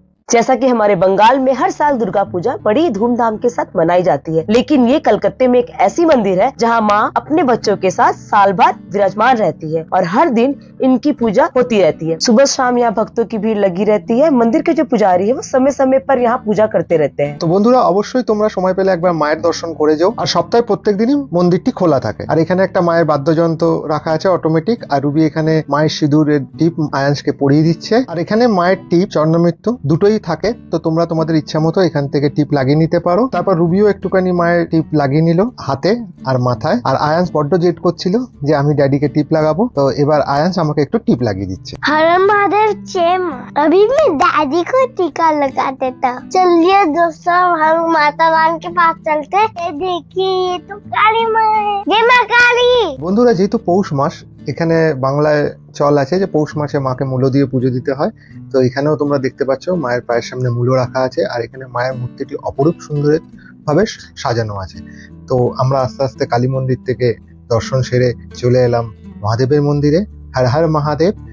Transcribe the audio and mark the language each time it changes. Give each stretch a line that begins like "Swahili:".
Hindi: जैसा कि हमारे बंगाल में हर साल दुर्गा पूजा बड़ी धूमधाम के साथ मनाई जाती है, लेकिन ये कलकत्ते में एक ऐसी मंदिर है जहां माँ अपने बच्चों के साथ साल भर विराजमान रहती है और हर दिन इनकी पूजा होती रहती है। सुबह शाम यहाँ भक्तों की भीड़ लगी रहती है। मंदिर के जो पुजारी है वो समय समय पर यहाँ पूजा करते रहते हैं।
Bangla: তো বন্ধুরা, অবশ্যই তোমরা সময় পেলে একবার মায়ের দর্শন করে যাও। আর সপ্তাহে প্রত্যেক দিনই মন্দিরটি খোলা থাকে। আর এখানে একটা মায়ের বাদ্যযন্ত্র রাখা আছে অটোমেটিক। আর রুবি এখানে মায়ের সিঁদুরের টিপ আয়ানসকে পরিয়ে দিচ্ছে। আর এখানে মায়ের টিপ চন্দ্রমৃত্যু দুটোই থাকে, তো তোমরা তোমাদের ইচ্ছা মতো এখান থেকে টিপ লাগিয়ে নিতে পারো। তারপর রুবিও একটুখানি মায়ের টিপ লাগিয়ে নিল হাতে আর মাথায়। আর আয়ান্স বড্ড জেদ করছিল যে আমি ড্যাডিকে টিপ লাগাবো, তো এবার আয়ান্স আমাকে একটু টিপ লাগিয়ে দিচ্ছে।
Hindi: हर महादेव चेम, अभी मैं दादी को टीका लगा देता। चलिए दोस्तों, हम माता रानी के पास चलते हैं। ये देखिए, ये तो काली माँ है। ये माँ काली।
Bangla: বন্ধুরা, যেহেতু পৌষ মাস, এখানে বাংলায় চল আছে যে পৌষ মাসে মাকে মূলো দিয়ে পুজো দিতে হয়। তো এখানেও তোমরা দেখতে পাচ্ছ মায়ের পায়ের সামনে মূলো রাখা আছে। আর এখানে মায়ের মূর্তিটি অপরূপ সুন্দর ভাবে সাজানো আছে। তো আমরা আস্তে আস্তে কালী মন্দির থেকে দর্শন সেরে চলে এলাম মহাদেবের মন্দিরে। হর হর মহাদেব।